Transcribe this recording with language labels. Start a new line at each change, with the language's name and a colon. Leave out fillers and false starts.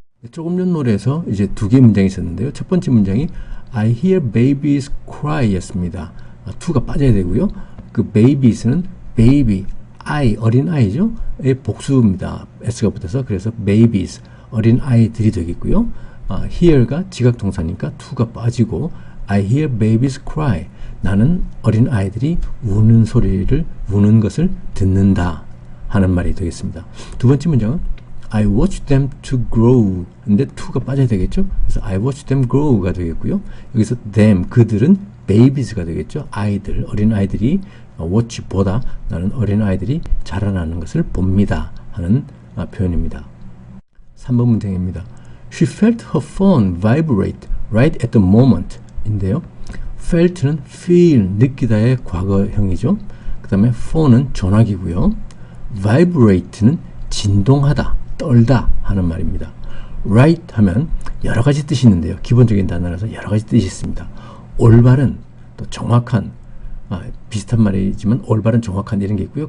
Korean: 조금 전 노래에서 이제 두 개의 문장이 있었는데요. 첫 번째 문장이
English: I hear babies cry
Korean: 였습니다. to가 빠져야 되고요. 그 babies는 baby, I, 어린 아이죠. 의 복수입니다. s가 붙어서 그래서 babies, 어린 아이들이 되겠고요.
English: hear가
Korean: 지각동사니까
English: to가
Korean: 빠지고
English: I hear babies cry.
Korean: 나는 어린 아이들이 우는 소리를, 우는 것을 듣는다 하는 말이 되겠습니다.
English: 두 번째 문장은 I watch them to grow.
Korean: 근데 to가 빠져야 되겠죠.
English: 그래서 I watch them grow가
Korean: 되겠고요. 여기서 them, 그들은 babies가 되겠죠. 아이들, 어린 아이들이 watch, 보다. 나는 어린 아이들이 자라나는 것을 봅니다 하는 표현입니다. 3번 문장입니다.
English: She felt her phone vibrate right at the moment
Korean: 인데요. felt는 feel, 느끼다의 과거형이죠. 그 다음에 phone은 전화기고요. vibrate는 진동하다, 떨다 하는 말입니다. right 하면 여러 가지 뜻이 있는데요. 기본적인 단어라서 여러 가지 뜻이 있습니다. 올바른, 또 정확한, 비슷한 말이지만 올바른, 정확한 이런 게 있고요.